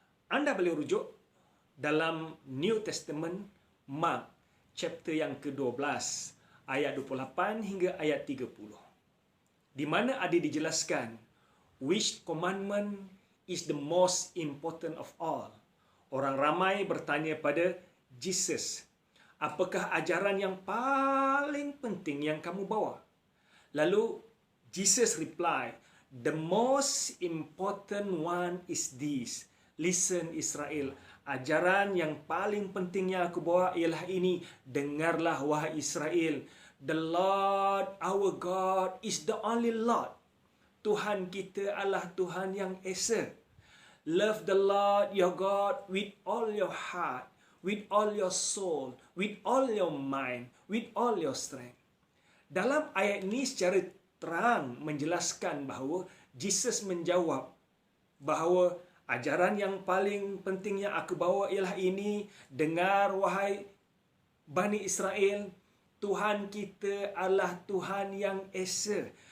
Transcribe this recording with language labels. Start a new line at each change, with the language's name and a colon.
Malay: Anda boleh rujuk dalam New Testament, Mark, chapter yang ke-12, ayat 28 hingga ayat 30, di mana ada dijelaskan
English: which commandment is the most important of all.
Malay: Orang ramai bertanya pada Jesus, apakah ajaran yang paling penting yang kamu bawa? Lalu
English: Jesus reply, the most important one is this. Listen Israel,
Malay: ajaran yang paling penting yang aku bawa ialah ini. Dengarlah wahai Israel,
English: the Lord our God is the only Lord.
Malay: Tuhan kita adalah Tuhan yang Esa.
English: Love the Lord your God with all your heart, with all your soul, with all your mind, with all your strength.
Malay: Dalam ayat ini secara terang menjelaskan bahawa Jesus menjawab bahawa ajaran yang paling penting yang aku bawa ialah ini. Dengar wahai Bani Israel, Tuhan kita adalah Tuhan yang Esa.